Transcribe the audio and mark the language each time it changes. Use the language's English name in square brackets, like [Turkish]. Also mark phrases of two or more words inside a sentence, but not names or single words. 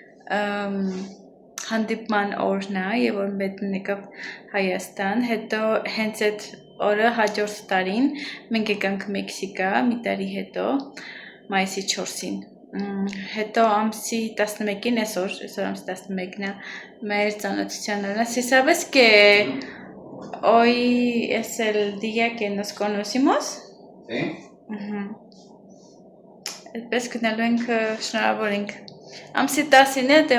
[Armenian] հանդիպման օրն է եւ որ մեկն եկավ Հայաստան, հետո հենց այդ օրը հաջորդ տարին մենք եկանք Մեքսիկա, մի տարի հետո, մայիսի 4-ին Հետո ամսի 11-ին այսօր ամսի 11-ն է մեր ծանոթության օրը, [Spanish] si sabes que hoy es el día que nos conocimos? Sí. [Armenian] Այդպես գնալու ենք շնորհավորենք ամսի 10-ին է դե